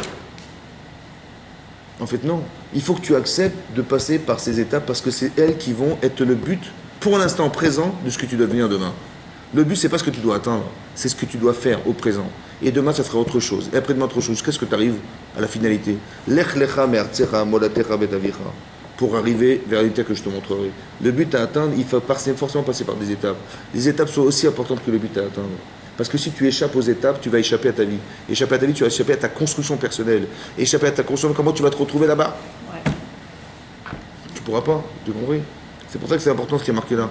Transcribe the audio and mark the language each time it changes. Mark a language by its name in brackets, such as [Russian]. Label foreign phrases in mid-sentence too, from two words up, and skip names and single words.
[French] En fait, non. Il faut que tu acceptes de passer par ces étapes parce que c'est elles qui vont être le but, pour l'instant présent, de ce que tu dois devenir demain. Le but, c'est pas ce que tu dois atteindre, c'est ce que tu dois faire au présent. Et demain, ça sera autre chose. Et après-demain, autre chose. Qu'est-ce que tu arrives à la finalité? [Hebrew] לך לך מארצך ממולדתך ומבית אביך. [French] Pour arriver vers l'état que je te montrerai. Le but à atteindre, il faut forcément passer par des étapes. Les étapes sont aussi importantes que le but à atteindre. Parce que si tu échappes aux étapes, tu vas échapper à ta vie. Échapper à ta vie, tu vas échapper à ta construction personnelle. Échapper à ta construction, comment tu vas te retrouver là-bas? Ouais. Tu ne pourras pas, tu comprends? C'est pour ça que c'est important ce qui est marqué là.